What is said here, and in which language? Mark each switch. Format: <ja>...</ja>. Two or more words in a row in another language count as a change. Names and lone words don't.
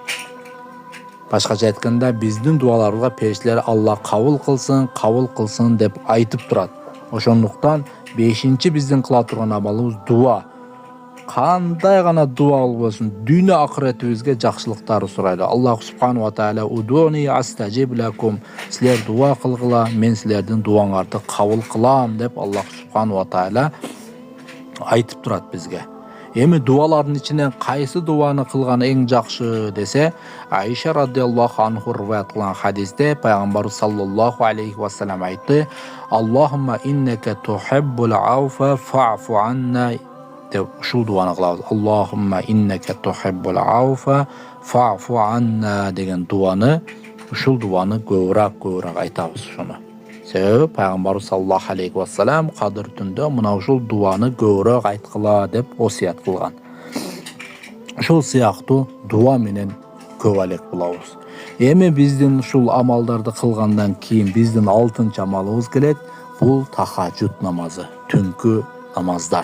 <ky>Башкача айтканда, биздин дуаларга периштелер Алла кабыл кылсын деп айтып турат. Ошондуктан 5-чи биздин кыла турган амалыбыз дуа. Кандай гана дуа болбосун, дүйнө акыретибизге жакшылыктарды сурайлы.</ky> <ar>الله سبحانه وتعالى ادعوني أستجب لكم,</ar> <ky>силер дуа кылгыла, мен силердин дуаңарды кабыл кылам деп</ky> <ar>الله سبحانه وتعالى</ar> <ky>айтып турат бизге. Эми дуалардын ичинен кайсы дуаны кылган эң жакшы десе, Айша</ky> <ar>رضي الله عنه</ar> <ky>риваят кылган хадисте пайгамбар</ky> <ar>صلى الله عليه وسلم</ar> <ky>айтты:</ky> <ar>"اللهم إنك تحب العفو فاعف عنا"</ar> <ky>деп ушул дуаны кылабыз.</ky> <ar>"اللهم إنك تحب العفو فاعف عنا"</ar> <ky>деген дуаны, ушул дуаны көбүрөөк айтабыз ошону. Себеби пайгамбар</ky> <ar>صلى الله عليه وسلم</ar> <ky>Кадыр түндө мына ушул дуаны көбүрөөк айткыла деп осият кылган. Ушул сыяктуу дуа менен көп алек болобуз. Эми биздин ушул амалдарды кылгандан кийин биздин 6-чы амалыбыз келет. Бул тахажжуд намазы, түнкү намаздар.</ky>